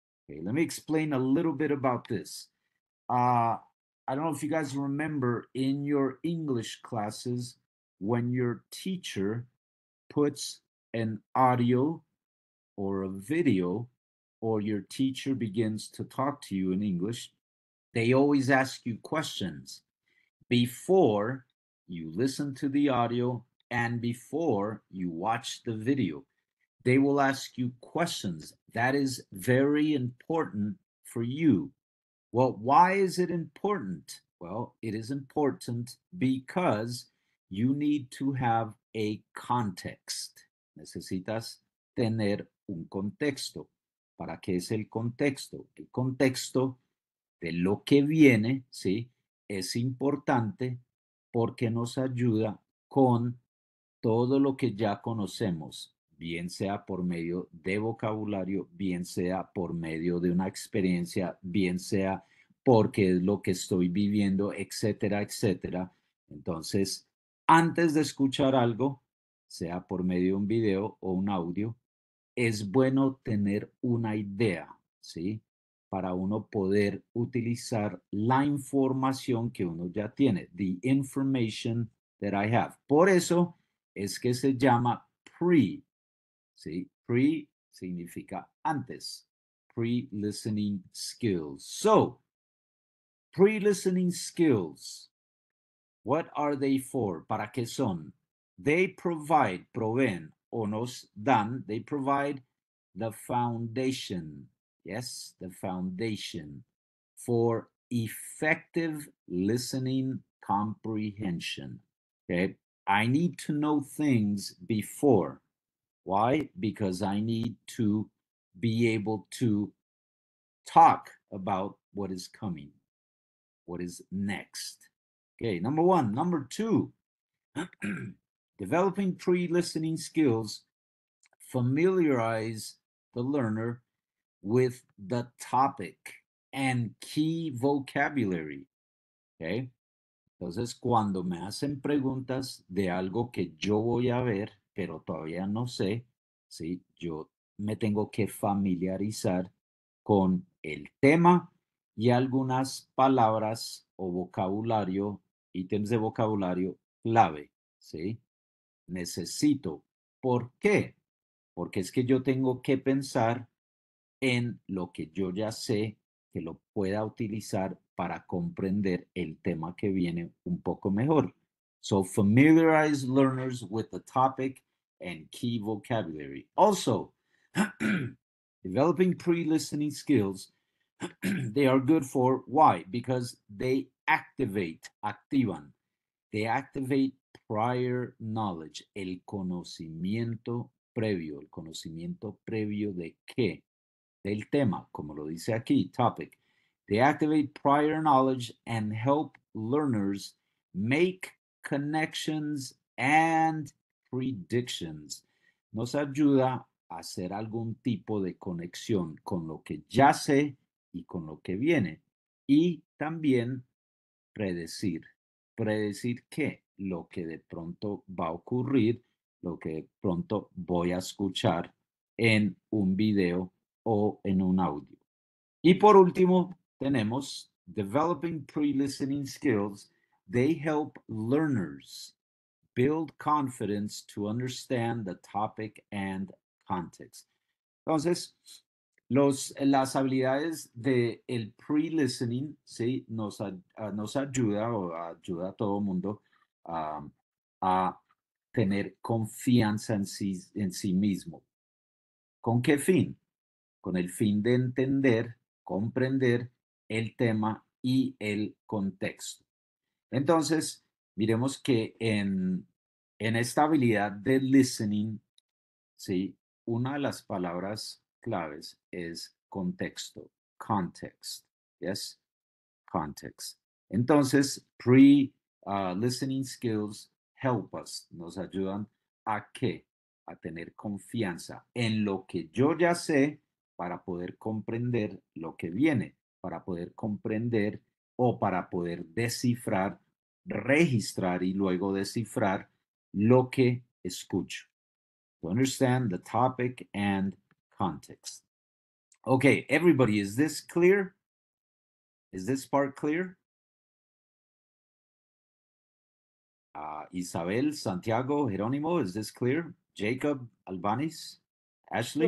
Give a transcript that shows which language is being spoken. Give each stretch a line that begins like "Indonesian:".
English: Okay, let me explain a little bit about this. I don't know if you guys remember in your English classes when your teacher puts an audio or a video, or your teacher begins to talk to you in English, they always ask you questions before you listen to the audio and before you watch the video. They will ask you questions. That is very important for you. Well, why is it important? Well, it is important because you need to have a context.
Spanish: Necesitas tener un contexto. ¿Para qué es el contexto? El contexto de lo que viene, ¿sí? Es importante porque nos ayuda con todo lo que ya conocemos, bien sea por medio de vocabulario, bien sea por medio de una experiencia, bien sea porque es lo que estoy viviendo, etcétera, etcétera. Entonces, antes de escuchar algo, sea por medio de un video o un audio, es bueno tener una idea, ¿sí? Para uno poder utilizar la información que uno ya tiene,
English: the information that I have.
Spanish: Por eso es que se llama pre, ¿sí? Pre significa antes, pre-listening skills.
English: So, pre-listening skills, what are they for?
Spanish: ¿Para qué son?
English: They
Spanish: proveen o nos dan,
English: they provide the foundation, yes, the foundation for effective listening comprehension. Okay, I need to know things before. Why? Because I need to be able to talk about what is coming, what is next. Okay, number one. Number two, developing pre-listening skills familiarize the learner with the topic and key vocabulary. Okay.
Spanish: Entonces, cuando me hacen preguntas de algo que yo voy a ver, pero todavía no sé, ¿sí? Yo me tengo que familiarizar con el tema y algunas palabras o vocabulario, ítems de vocabulario clave, ¿sí? Necesito. ¿Por qué? Porque es que yo tengo que pensar en lo que yo ya sé que lo pueda utilizar para comprender el tema que viene un poco mejor.
English: So familiarize learners with the topic and key vocabulary. Also, developing pre-listening skills, they are good for why? Because they activan, they activate prior knowledge,
Spanish: el conocimiento previo. ¿El conocimiento previo de qué? Del tema, como lo dice aquí, topic.
English: They activate prior knowledge and help learners make connections and predictions.
Spanish: Nos ayuda a hacer algún tipo de conexión con lo que ya sé y con lo que viene. Y también predecir. ¿Predecir qué? Lo que de pronto va a ocurrir, lo que de pronto voy a escuchar en un video o en un audio. Y por último, tenemos
English: developing pre-listening skills. They help learners build confidence to understand the topic and context.
Spanish: Entonces, las habilidades del el pre-listening, ¿sí? Nos ayuda o ayuda a todo mundo a tener confianza en sí mismo. ¿Con qué fin? Con el fin de entender, comprender el tema y el contexto. Entonces, miremos que en esta habilidad de listening, ¿sí? Una de las palabras claves es contexto,
English: context, yes, context.
Spanish: Entonces,
English: listening skills help us,
Spanish: nos ayudan a qué? A tener confianza en lo que yo ya sé para poder comprender lo que viene, para poder comprender o para poder descifrar, registrar y luego descifrar lo que escucho.
English: To understand the topic and context. Okay, everybody, is this clear? Is this part clear? Isabel, Santiago, Jerónimo, is this clear? Jacob, Albanis, Ashley?